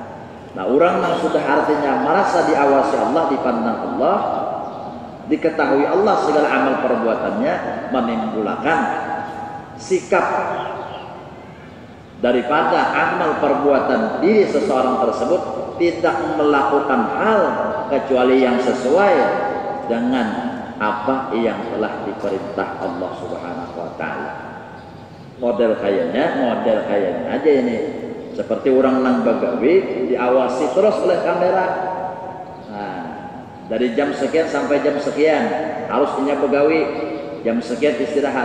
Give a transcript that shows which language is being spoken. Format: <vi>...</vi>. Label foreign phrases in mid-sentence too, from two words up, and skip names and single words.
<id>Nah, orang yang sudah artinya merasa diawasi Allah, dipandang Allah, diketahui Allah segala amal perbuatannya, menimbulkan sikap daripada amal perbuatan diri seseorang tersebut tidak melakukan hal kecuali yang sesuai dengan apa yang telah diperintah Allah</id> <ar>Subhanahu wa taala.</ar> <id>Model kayaknya aja ini.</id> <bjn>Seperti orang nang bagawi diawasi terus oleh kamera.</bjn> <id>Nah, dari jam sekian sampai jam sekian harus punya begawi, jam sekian istirahat.</id>